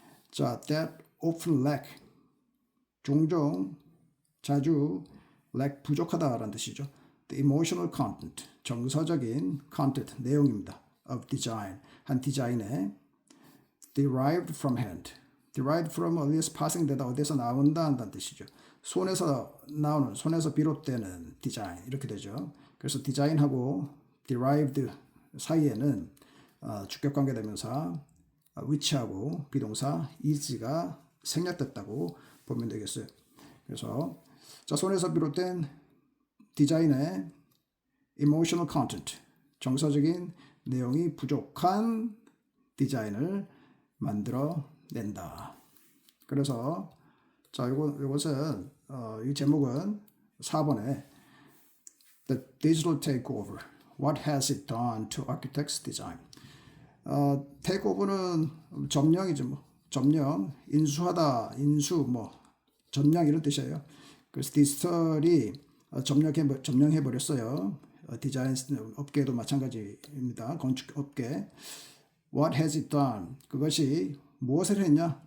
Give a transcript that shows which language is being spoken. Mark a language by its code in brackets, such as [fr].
[ko] 자, that often lack 종종 자주 lack 부족하다라는 뜻이죠. [en] The emotional content 정서적인 content 내용입니다. of design [ko] 한 디자인에 [en] derived from hand [ko] derived from 어디에서 파생되다 어디에서 나온다 한다는 뜻이죠. 손에서 비롯되는 디자인 이렇게 되죠. 그래서 디자인하고 derived 사이에는 주격관계대명사 which하고 비동사 is가 생략됐다고 보면 되겠어요. 그래서 자, 손에서 비롯된 디자인의 emotional content 정서적인 내용이 부족한 디자인을 만들어낸다. 그래서 자, 이것은 이 제목은 4번에 The Digital Takeover. [en] What has it done to architects' design? [ko] takeover는 점령이죠. 뭐. 점령, 인수하다, 점령 이런 뜻이에요. 그래서 디지털이 점령해버렸어요. 디자인 업계도 마찬가지입니다. 건축 업계. [en] What has it done? [ko] 그것이 무엇을 했냐?